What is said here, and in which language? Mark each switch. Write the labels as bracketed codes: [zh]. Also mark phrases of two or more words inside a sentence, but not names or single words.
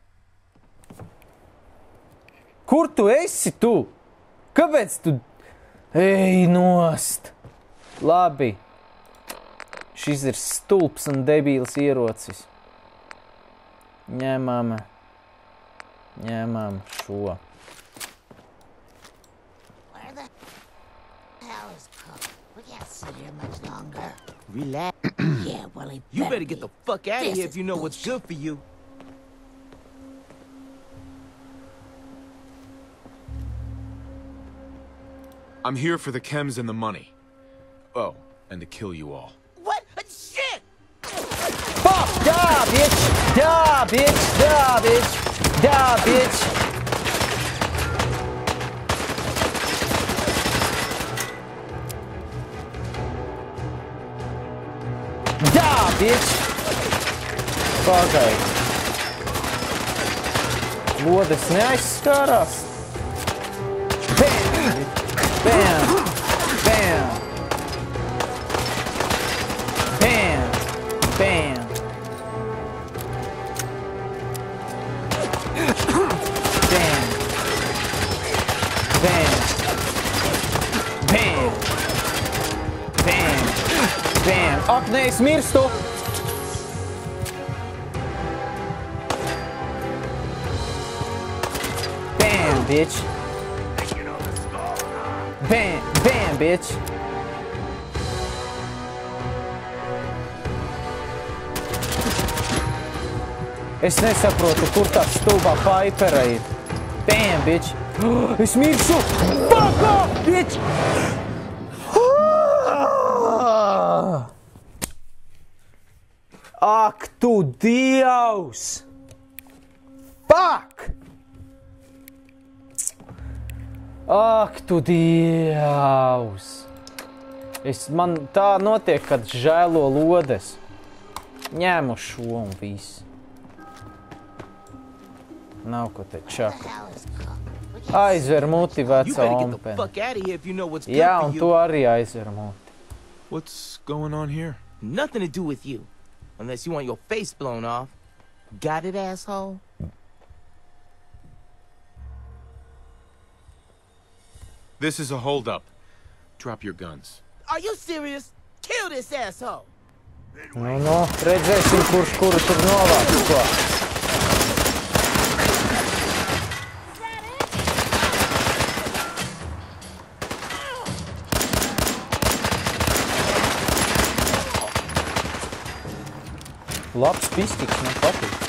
[lv] Kur tu esi, tu? Kāpēc tu? Ej nost! Labi. Šis ir stulps un debīls ierocis. Ņemam šo. [en] Where the hell is Cook? We can't sit here much longer. Relax. Yeah, well, he You better get the fuck out of This here is if you know what's good for you. I'm here for the chems and the money. Oh, and to kill you all. What? Shit! Fuck! Da, bitch! Da, bitch! Da, bitch! Da, bitch! Da, bitch! [lv] Pagaid. Lodes neaizskārās. Bam! Bam! Bam! Bam! Bam! Bam! Bam! Bam! Bam! Bam! Ak, nē, es mirstu! [en] Bam, bitch! Bam! Bam, bitch! [lv] Es nesaprotu, kur tā stulbā Paipera ir. [en] Damn, bitch. [lv] Es miršu! [en] Fuck off, bitch! [lv] Ak, tu Dievs! Fuck! Ak, tu Dievs! Man tā notiek, kad žēlo lodes. Ņēmu šo un viss. Nav ko te čaka. Aizver muti, vecā ompene. Jā, un tu arī aizver muti. [en] What's going on here? Nothing to do with you. Unless you want your face blown off. Got it, asshole? This is a holdup. Drop your guns. Are you serious? Kill this asshole! [lv] Nu, redzēsim, kurš kuru tur novāks ko. Labs pistiks, man patīk.